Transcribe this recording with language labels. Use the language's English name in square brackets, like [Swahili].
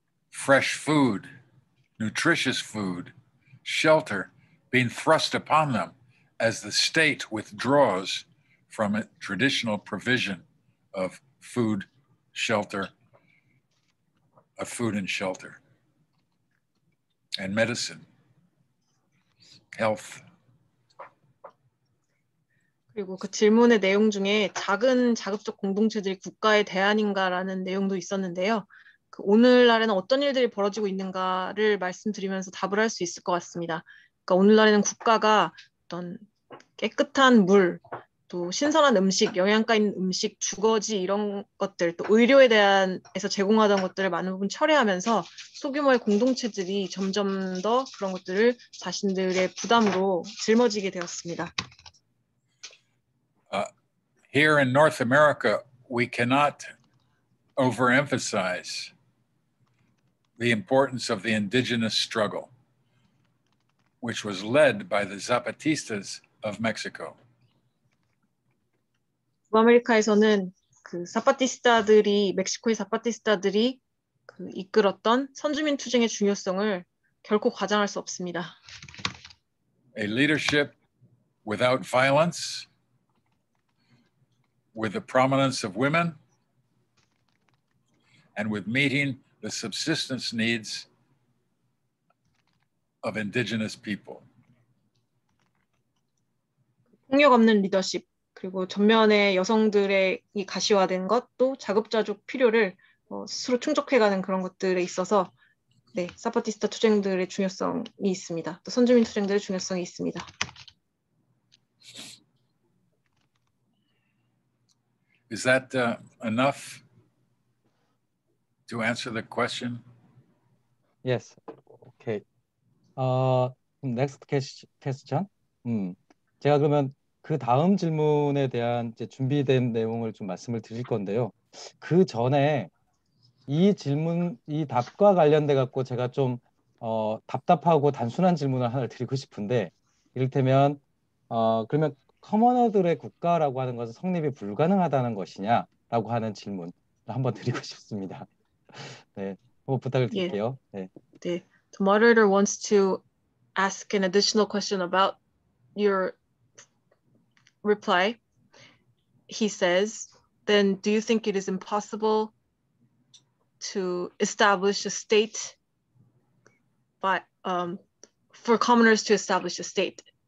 [English] fresh food, nutritious food, shelter being thrust upon them as the state withdraws from a traditional provision of food, shelter, of food and shelter, and medicine, health. [Korean] 그리고 그 질문의 내용 중에 작은 자급적 공동체들이 국가의 대안인가라는 내용도 있었는데요. 그 오늘날에는 어떤 일들이 벌어지고 있는가를 말씀드리면서 답을 할 수 있을 것 같습니다. 그러니까 오늘날에는 국가가 어떤 깨끗한 물, 또 신선한 음식, 영양가 있는 음식, 주거지 이런 것들, 또 의료에 대한에서 제공하던 것들을 많은 부분 철회하면서 소규모의 공동체들이 점점 더 그런 것들을 자신들의 부담으로 짊어지게 되었습니다. [English] Here in North America, we cannot overemphasize the importance of the indigenous struggle, which was led by the Zapatistas of Mexico. [Korean] 북아메리카에서는 그 멕시코의 사파티스타들이 그 이끌었던 선주민 투쟁의 중요성을 결코 과장할 수 없습니다. [English] A leadership without violence, with the prominence of women, and with meeting the subsistence needs of indigenous people. [Korean] 폭력 없는 리더십, 그리고 전면에 여성들의 이 가시화된 것, 또 자급자족 필요를 스스로 충족해가는 그런 것들에 있어서 네, 사파티스타 투쟁들의 중요성이 있습니다. 또 선주민 투쟁들의 중요성이 있습니다. [English] Is that enough to answer the question? Yes. Okay. Next question. [Korean] 제가 그러면 그 다음 질문에 대한 이제 준비된 내용을 좀 말씀을 드릴 건데요. 그 전에 이 답과 관련돼 갖고 제가 좀 답답하고 단순한 질문을 하나 드리고 싶은데, 이를테면 그러면 커머너들의 국가라고 하는 것은 성립이 불가능하다는 것이냐라고 하는 질문을 한번 드리고 싶습니다. 네, 한번 부탁을 드릴게요. 네. [English] 네, the moderator wants to ask an additional question about your reply. He says, then do you think it is impossible to establish a state for commoners to establish a state?